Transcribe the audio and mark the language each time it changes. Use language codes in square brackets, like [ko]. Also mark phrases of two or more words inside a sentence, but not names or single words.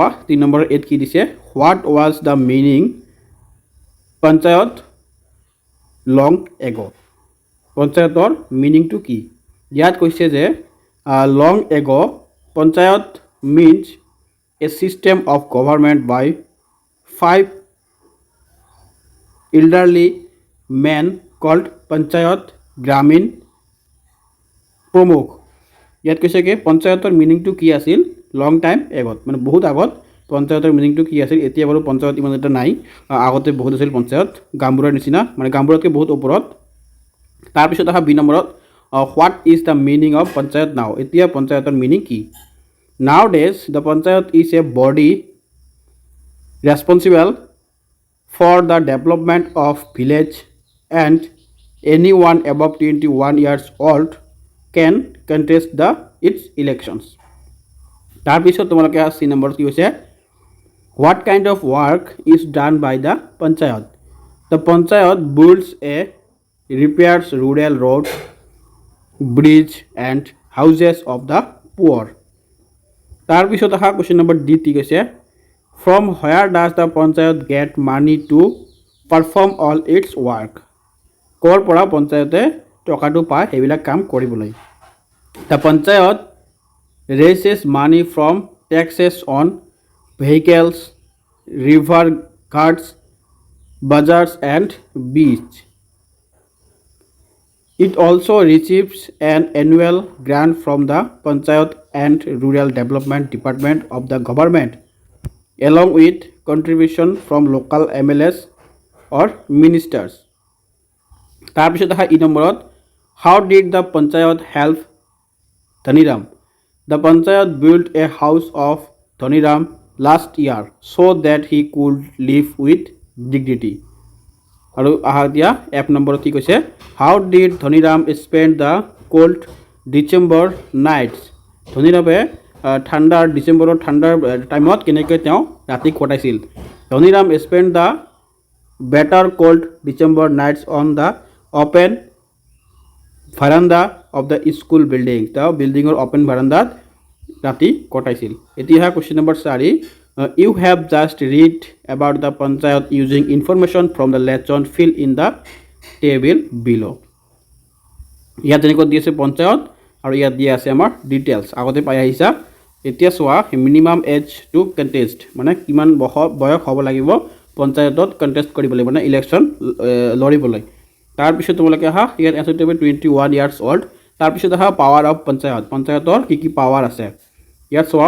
[as] 3 নম্বৰ 8 কি দিছে, [en] what was the meaning Panchayat long ago'. [as] পঞ্চায়তৰ মিনিংটো কি? ইয়াত কৈছে যে [en] long ago Panchayat means a system of government by 5 elderly men called Panchayat [as] গ্ৰামীণ প্ৰমুখ। ইয়াত কৈছে কি পঞ্চায়তৰ মিনিংটো কি আছিল [en] long time ago, [as] মানে বহুত আগত পঞ্চায়তৰ মিনিংটো কি আছিল। এতিয়া বাৰু পঞ্চায়ত ইমান এটা নাই, আগতে বহুত আছিল পঞ্চায়ত, গাঁওবুঢ়াৰ নিচিনা, মানে গাঁওবুঢ়াতকৈ বহুত ওপৰত। তাৰপিছত আহা 2 নম্বৰত, [en] what is the meaning of Panchayat now. [as] এতিয়া পঞ্চায়তৰ মিনিং কি? [en] now days the Panchayat is a body responsible for the development of village and any one above 21 years old can contest the its elections. [as] তাৰপিছত তোমালোকে চি নম্বৰত কি হৈছে, [en] what kind of work is done by the Panchayat. The Panchayat builds a repairs rural road bridge and houses of the poor. [as] তাৰপিছত অহা কুৱেশ্যন নম্বৰ ডি কি কৈছে, [en] from where does the Panchayat get money to perform all its work. [as] ক'ৰ পৰা পঞ্চায়তে টকাটো পায় সেইবিলাক কাম কৰিবলৈ। [en] The Panchayat raises money from taxes on vehicles, river guards, bazaars and beach. It also receives an annual grant from the Panchayat and Rural Development Department of the government, along with contribution from local MLAs or ministers. [as] তাৰপিছত আহা 1 নম্বৰত, [en] how did the Panchayat help Dhaniram? The Panchayat built a house of Dhaniram last year so that he could live with dignity. [as] আৰু আহা দিয়া F নম্বৰত কি কৈছে [en] how did ধনীৰাম spend the cold December nights [as] ধনীৰামে ঠাণ্ডাৰ ডিচেম্বৰৰ ঠাণ্ডাৰ টাইমত কেনেকৈ তেওঁ ৰাতি কটাইছিল [en] ধনীৰাম spend the better cold December nights on the open veranda of the school building [as] তেওঁ বিল্ডিঙৰ [en] open veranda [as] ৰাতি কটাইছিল এতিয়া [en] question number 4 you have just read about the panchayat using information from the lesson fill in the table below [as] ইয়াত যেনেকৈ দি আছে পঞ্চায়ত আৰু ইয়াত দিয়া আছে আমাৰ ডিটেইলছ আগতে পাই আহিছা এতিয়া চোৱা [en] minimum age to contest [as] মানে কিমান বয়স হ'ব লাগিব পঞ্চায়তত কন্টেষ্ট কৰিব লাগিব মানে ইলেকশ্যন লৰিবলৈ তাৰ পিছত তোমালোকে আহা ইয়াত [en] answer table 21 years old [as] তাৰ পিছত আহা [en] power of Panchayat [as] কি পাৱাৰ আছে ইয়াত চোৱা